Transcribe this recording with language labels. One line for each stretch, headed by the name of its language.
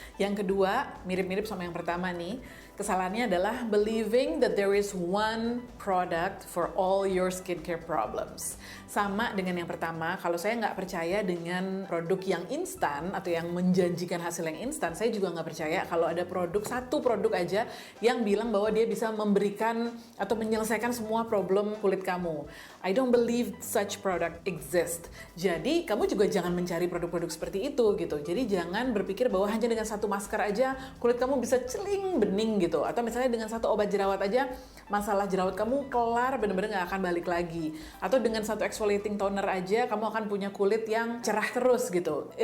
Indonesian: Yang kedua, mirip-mirip sama yang pertama nih, kesalahannya adalah
English: believing that there is one product for all your skincare problems.
Indonesian: Sama dengan yang pertama, kalau saya nggak percaya dengan produk yang instan atau yang menjanjikan hasil yang instan, saya juga nggak percaya kalau ada satu produk aja yang bilang bahwa dia bisa memberikan atau menyelesaikan semua problem kulit kamu.
English: I don't believe such product exist.
Indonesian: Jadi kamu juga jangan mencari produk-produk seperti itu gitu. Jadi jangan berpikir bahwa hanya dengan satu masker aja kulit kamu bisa celing bening gitu. Atau misalnya dengan satu obat jerawat aja masalah jerawat kamu kelar, bener-bener gak akan balik lagi. Atau dengan satu exfoliating toner aja kamu akan punya kulit yang cerah terus gitu.